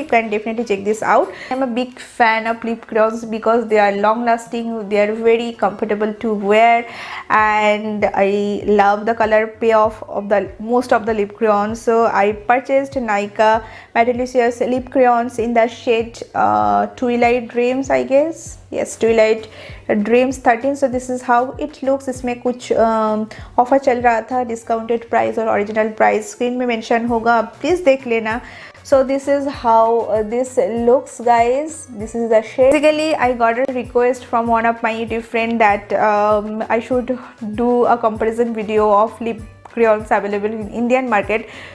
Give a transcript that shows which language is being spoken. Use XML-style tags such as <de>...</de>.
<en>You can definitely check this out. I'm a big fan of lip crayons because they are long lasting, they are very comfortable to wear, and I love the color payoff of the most of the lip crayons. So I purchased Nykaa Delicious lip crayons in the shade Twilight Dreams, I guess. Yes, Twilight Dreams 13. So this is how it looks.</en> <hi>इसमें कुछ offer चल रहा था, discounted price और original price screen में mention होगा, please देख लेना.</hi> <en>So this is how this looks, guys. This is the shade. Basically, I got a request from one of my YouTube friend that I should do a comparison video of lip crayons available in Indian market.</en>